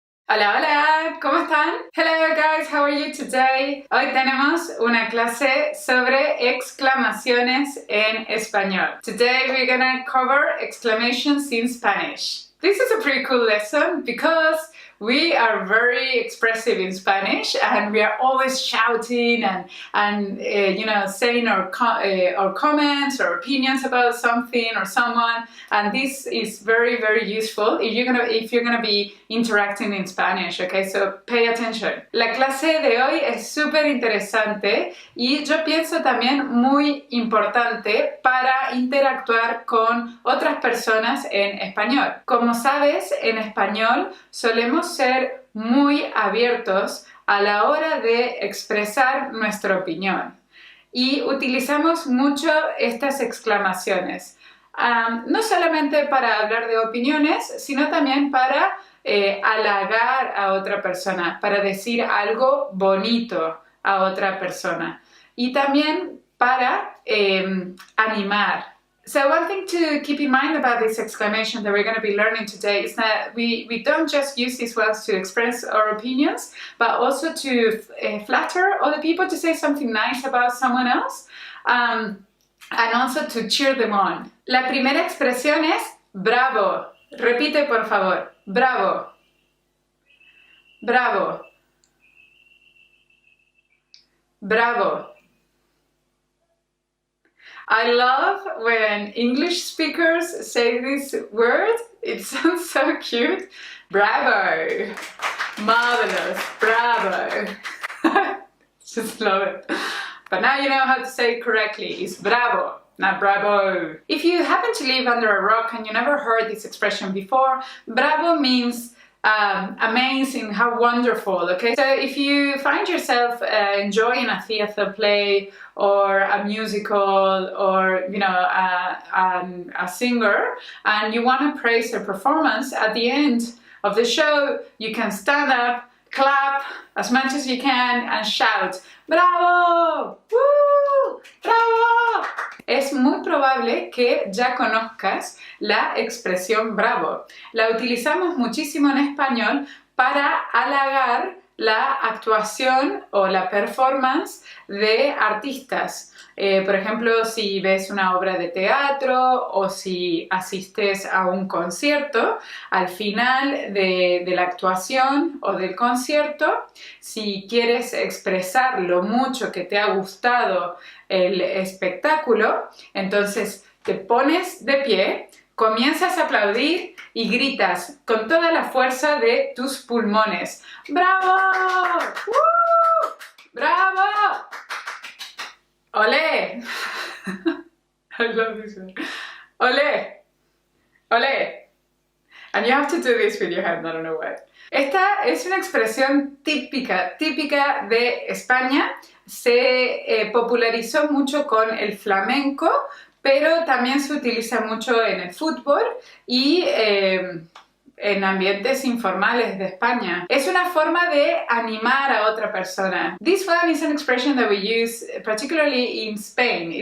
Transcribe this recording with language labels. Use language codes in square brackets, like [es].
[es] Hola, hola, ¿cómo están? [en] Hello guys, how are you today? [es] Hoy tenemos una clase sobre exclamaciones en español. [en] Today we're gonna cover exclamations in Spanish. This is a pretty cool lesson because we are very expressive in Spanish and we are always shouting and you know, saying our comments or opinions about something or someone, and this is very, very useful if you're gonna be interacting in Spanish, okay? So pay attention. [es] La clase de hoy es súper interesante y yo pienso también muy importante para interactuar con otras personas en español. Como sabes, en español solemos ser muy abiertos a la hora de expresar nuestra opinión y utilizamos mucho estas exclamaciones, no solamente para hablar de opiniones, sino también para halagar a otra persona, para decir algo bonito a otra persona. Y también para animar. [en] So one thing to keep in mind about this exclamation that we're going to be learning today is that we don't just use these words to express our opinions, but also to flatter other people, to say something nice about someone else, and also to cheer them on. [es] La primera expresión es bravo. Repite, por favor. Bravo. Bravo. Bravo. [en] I love when English speakers say this word. It sounds so cute. Bravo. Marvelous. Bravo. Just love it. But now you know how to say it correctly. It's bravo, not bravo. If you happen to live under a rock and you never heard this expression before, bravo means amazing, how wonderful, okay? So if you find yourself enjoying a theater play or a musical or, you know, a singer, and you want to praise their performance, at the end of the show, you can stand up, clap as much as you can and shout, ¡bravo! ¡Woo! ¡Bravo! [es] Es muy probable que ya conozcas la expresión bravo. La utilizamos muchísimo en español para halagar la actuación o la performance de artistas. Por ejemplo, si ves una obra de teatro o si asistes a un concierto, al final de la actuación o del concierto, si quieres expresar lo mucho que te ha gustado el espectáculo, entonces te pones de pie, comienzas a aplaudir y gritas con toda la fuerza de tus pulmones. ¡Bravo! ¡Woo! ¡Bravo! ¡Olé! [en] I love this one. [es] ¡Olé! ¡Olé! [en] And you have to do this with your hand, I don't know why. [es] Esta es una expresión típica de España. Se popularizó mucho con el flamenco, pero también se utiliza mucho en el fútbol y en ambientes informales de España. Es una forma de animar a otra persona. [en] This one is an expression that we use particularly in Spain.